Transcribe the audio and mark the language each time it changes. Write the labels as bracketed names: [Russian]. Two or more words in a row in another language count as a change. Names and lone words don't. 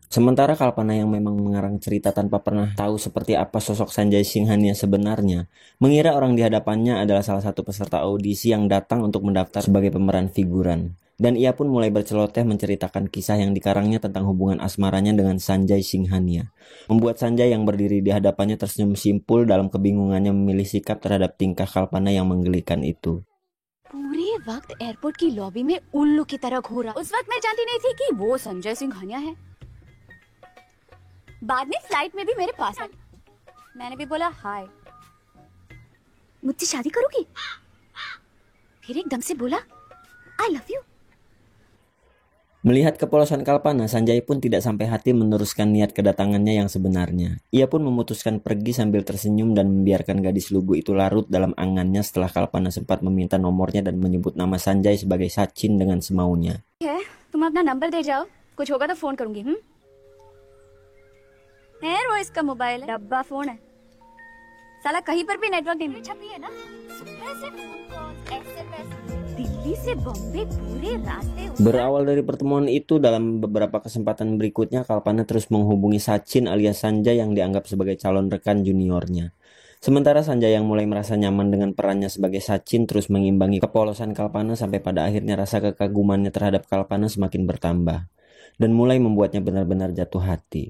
[Indonesian] Sementara Kalpana yang memang mengarang cerita tanpa pernah tahu seperti apa sosok Sanjay Singhania sebenarnya, mengira orang di hadapannya adalah salah satu peserta audisi yang datang untuk mendaftar sebagai pemeran figuran. Dan ia pun mulai berceloteh menceritakan kisah yang dikarangnya tentang hubungan asmaranya dengan Sanjay Singhania. Membuat Sanjay yang berdiri di hadapannya tersenyum simpul dalam kebingungannya memilih sikap terhadap tingkah Kalpana yang menggelikan itu. [Hindi] पूरे वक्त एयरपोर्ट की लॉबी में उल्लू की तरह घूरा। उस वक्त मैं जानती नहीं थी कि वो संजय सिंघानिया है। बाद में फ्लाइट में भी मेरे पास आई। मैंने भी बोला हाय। मुझसे शादी करोगी? फिर एकदम से बोला [English] I love you. [Indonesian] Melihat kepolosan Kalpana, Sanjay pun tidak sampai hati meneruskan niat kedatangannya yang sebenarnya. Ia pun memutuskan pergi sambil tersenyum dan membiarkan gadis lugu itu larut dalam angannya setelah Kalpana sempat meminta nomornya dan menyebut nama Sanjay sebagai Sachin dengan semaunya. [Hindi] तुम अपना नंबर दे जाओ, कुछ होगा तो फोन करूंगी। वो इसका मोबाइल है, डब्बा फोन है, साला कहीं पर भी नेटवर्क नहीं छपी है ना। दिल्ली से बॉम्बे पूरे रास्ते। [Indonesian] Berawal dari pertemuan itu, dalam beberapa kesempatan berikutnya Kalpana terus menghubungi Sachin alias Sanjay yang dianggap sebagai calon rekan juniornya. Sementara Sanjay yang mulai merasa nyaman dengan perannya sebagai Sachin terus mengimbangi kepolosan Kalpana sampai pada akhirnya rasa kekagumannya terhadap Kalpana semakin bertambah dan mulai membuatnya benar-benar jatuh hati.